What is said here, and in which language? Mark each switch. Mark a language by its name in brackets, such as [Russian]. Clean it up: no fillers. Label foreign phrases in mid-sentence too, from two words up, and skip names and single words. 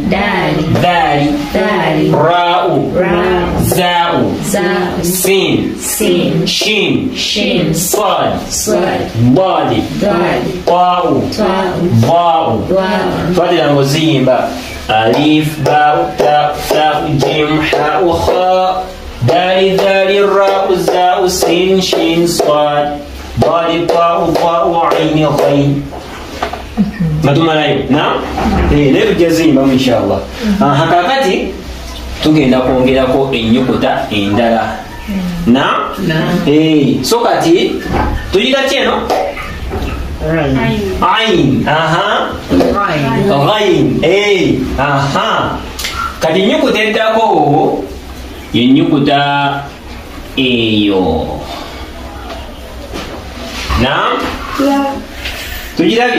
[Arabic] راء زاء سين شين صاد ضاد طاء ضاء. [Ganda] twatera ng'oziyimba [Arabic] alif باء تاء ثاء جيم حاء خاء دال راء زاء سين شين صاد ضاد طاء ضاء عين غين. [Ganda] matumalayo naye tujazimbamu inshallah. Kakati tugenda kwongerako ennyukuta endala so kati tuyiga kyeno [Arabic] عين غين [Ganda] kati ennyukuta eddako yennyukuta eyo tugirabye.